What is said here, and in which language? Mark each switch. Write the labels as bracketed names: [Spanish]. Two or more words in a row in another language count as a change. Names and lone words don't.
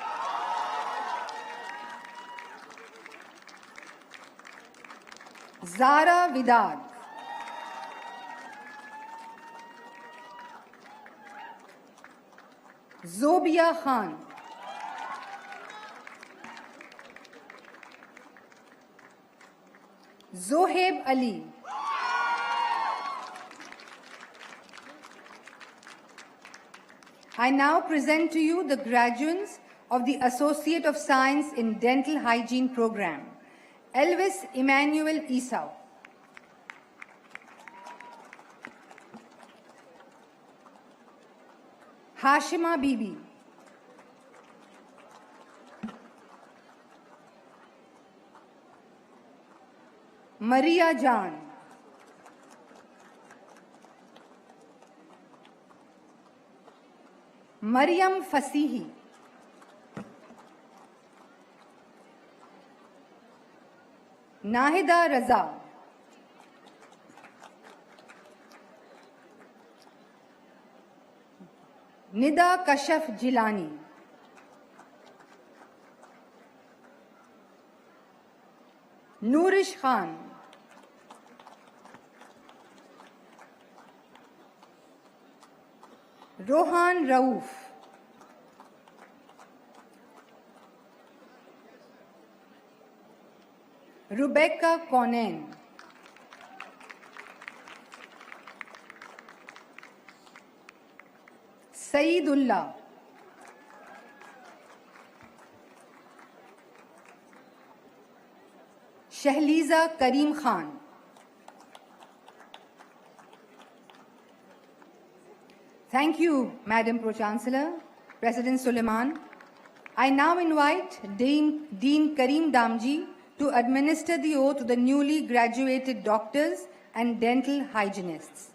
[English] Zara Vidad, Zobia Khan, Zoheb Ali, I now present to you the graduates of the Associate of Science in Dental Hygiene program, Elvis Emmanuel Esau, Hashima Bibi, Maria Jan, Maryam Fasihi, Nahida Raza, Nida Kashaf Jilani, Nourish Khan, Rohan Rauf, Rebecca Conan, Saeedullah, Shahliza Karim Khan, Thank you, Madam Pro-Chancellor, President Suleiman. I now invite Dean Karim Damji to administer the oath to the newly graduated doctors and dental hygienists.